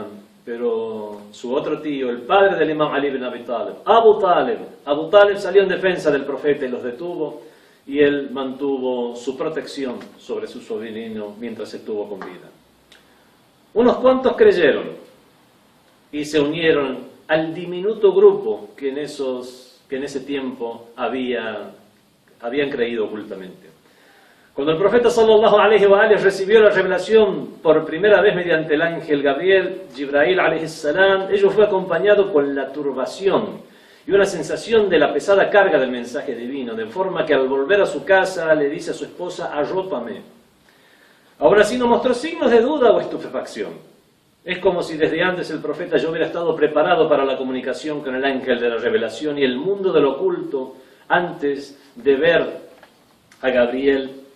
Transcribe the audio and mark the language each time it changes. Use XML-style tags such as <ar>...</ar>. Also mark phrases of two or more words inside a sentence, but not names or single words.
<es>Pero su otro tío, el padre del imam Ali ibn Abi Talib, Abu Talib salió en defensa del profeta y los detuvo, y él mantuvo su protección sobre su sobrino mientras estuvo con vida. Unos cuantos creyeron y se unieron al diminuto grupo que en ese tiempo había habían creído ocultamente. Cuando el profeta</es> <ar>صلى الله عليه وآله</ar> <es>recibió la revelación por primera vez mediante el ángel Gabriel,</es> <ar>جبريل عليه السلام,</ar> <es>ello fue acompañado con la turbación y una sensación de la pesada carga del mensaje divino, de forma que al volver a su casa le dice a su esposa: arrópame. Aún así no mostró signos de duda o estupefacción. Es como si desde antes el profeta ya hubiera estado preparado para la comunicación con el ángel de la revelación y el mundo del oculto antes de ver a Gabriel.</es>